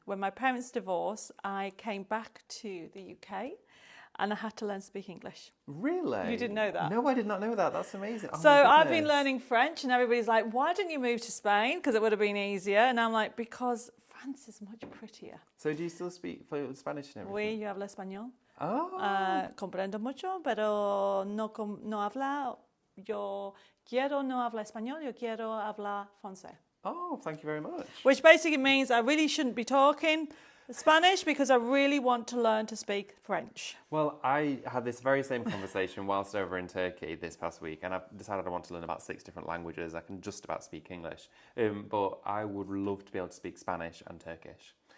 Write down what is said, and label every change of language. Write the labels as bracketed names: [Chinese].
[English] When my parents divorced, I came back to the UK. And I had to learn to speak English. Really? You didn't know that? No, I did not know that. That's amazing. Oh, So my I've been goodness. learning French, and everybody's like, why didn't you move to Spain? Because it would have been easier. And I'm like, because France is much prettier. So do you still speak Spanish and everything? [French] Oui, [Spanish] yo hablo español. Oh. Comprendo mucho, pero no habla. Yo quiero no hablar español, yo quiero hablar francés. [English] Oh, thank you very much. Which basically means I really shouldn't be talking Spanish because I really want to learn to speak French. Well, I had this very same conversation whilst over in Turkey this past week, and I've decided I want to learn about 6 different languages. I can just about speak English, but I would love to be able to speak Spanish and Turkish.